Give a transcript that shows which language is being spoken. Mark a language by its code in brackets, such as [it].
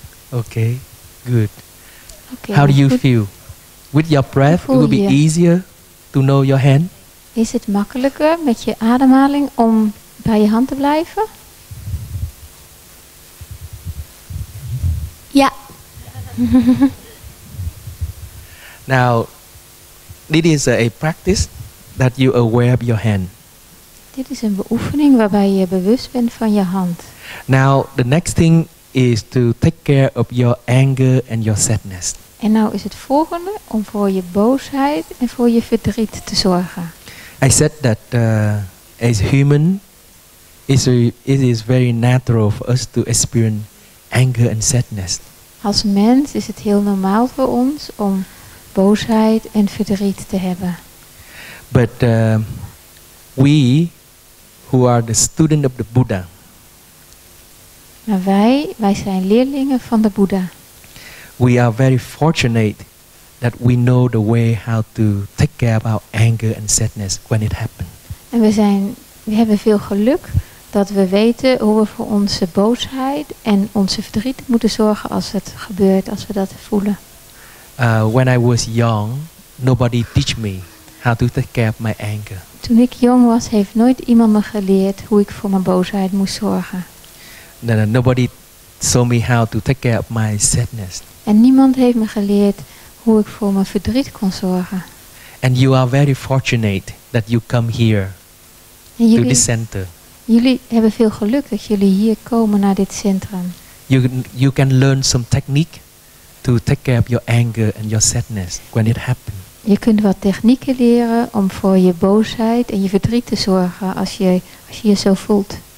[en] Okay, good. [nl] Oké, [en] How do you [nl] goed. [en] feel? With your breath, it [nl] voel [en] will be [nl] je? [en] easier to know your hand. [nl] Is het makkelijker met je ademhaling om bij je hand te blijven? Ja, [en] Now, this is a practice that you aware of your hand. [nl] Dit is een beoefening waarbij je bewust bent van je hand. [en] Now, the next thing is to take care of your anger and your sadness. [nl] En nou is het volgende om voor je boosheid en voor je verdriet te zorgen. [en] I said that as human, it is very natural for us to experience anger and sadness. [nl] Als mens is het heel normaal voor ons om boosheid en verdriet te hebben. [en] But we, who are the student of the Buddha, [nl] Maar wij zijn leerlingen van de Boeddha. [en] we are very fortunate that we know the way how to take care of our anger and sadness when it happens. [nl] En we hebben veel geluk dat we weten hoe we voor onze boosheid en onze verdriet moeten zorgen als het gebeurt, als we dat voelen. [en] When I was young, nobody teach me how to take care of my anger. [nl] Toen ik jong was, heeft nooit iemand me geleerd hoe ik voor mijn boosheid moest zorgen. [en] Nobody showed me how to take care of my sadness. [nl] En niemand heeft me geleerd hoe ik voor mijn verdriet kon zorgen. [en] And you are very fortunate that you come here [nl] En [en] to this center. [nl] jullie hebben veel geluk dat jullie hier komen naar dit centrum. [en] You can learn some technique to take care of your anger and your sadness when it happens. [nl] Je kunt wat technieken leren om voor je boosheid en je verdriet te zorgen als je je zo voelt.